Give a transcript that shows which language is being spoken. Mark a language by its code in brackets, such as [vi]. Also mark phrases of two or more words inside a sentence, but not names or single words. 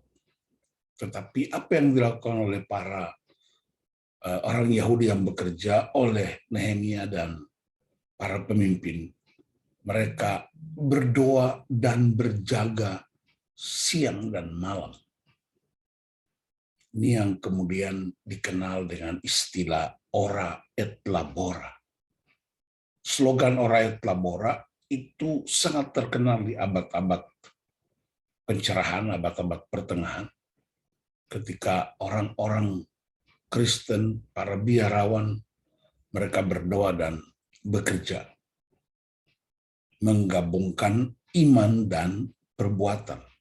[id] Tetapi apa yang dilakukan oleh para orang Yahudi yang bekerja oleh Nehemia dan para pemimpin, mereka berdoa dan berjaga siang dan malam. Ini yang kemudian dikenal dengan istilah [la] ora et labora. [id] Slogan [la] ora et labora [id] itu sangat terkenal di abad-abad pencerahan, abad-abad pertengahan, ketika orang-orang Kristen, para biarawan, mereka berdoa dan bekerja, menggabungkan iman dan perbuatan.